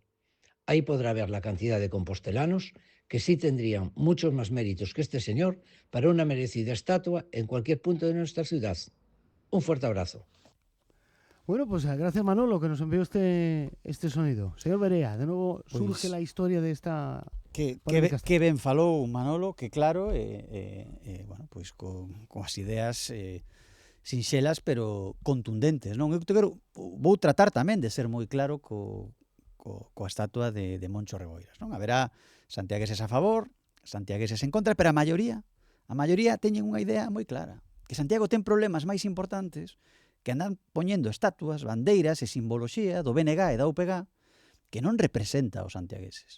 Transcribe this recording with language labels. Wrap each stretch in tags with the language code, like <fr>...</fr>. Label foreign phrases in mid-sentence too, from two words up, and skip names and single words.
<es>Ahí podrá ver la cantidad de compostelanos que sí tendrían muchos más méritos que este señor para una merecida estatua en cualquier punto de nuestra ciudad. Un fuerte abrazo. Bueno, pues gracias Manolo que nos envió este sonido. Señor Berea, de nuevo surge la historia de esta...</es> <gl>Que ben falou Manolo, que claro, bueno, pois con as ideas sinxelas pero contundentes, non? Eu vou tratar tamén de ser moi claro coa estatua de Moncho Reboiras, non? Haberá santiagueses a favor, santiagueses en contra, pero a maioría teñen unha idea moi clara, que Santiago ten problemas máis importantes, que andan poñendo estatuas, bandeiras e simboloxía do BNG e da UPG que non representa aos santiagueses.</gl>